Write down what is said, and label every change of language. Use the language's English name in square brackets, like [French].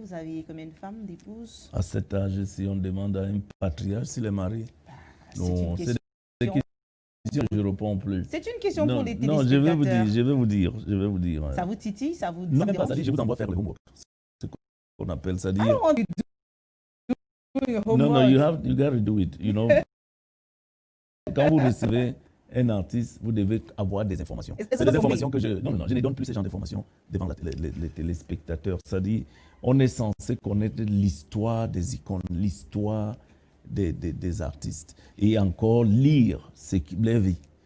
[French] Vous avez combien de femmes, d'épouses? À cet âge, si on demande à un patriarche s'il est marié, non, c'est des questions que je ne réponds plus. C'est une question pour les téléspectateurs. Non, je vais vous dire. Ça vous titille? Ça vous non, même pas ça dit, je vous envoie faire le homework. C'est ce qu'on appelle, ça dit... [English] Non, you got to do it, you know. [French] Quand vous recevez un artiste, vous devez avoir des informations. C'est des informations que je... Non, je ne donne plus ce genre d'informations devant les téléspectateurs. C'est-à-dire, on est censé connaître l'histoire des icônes, l'histoire des artistes. Et encore lire ce qui les vit.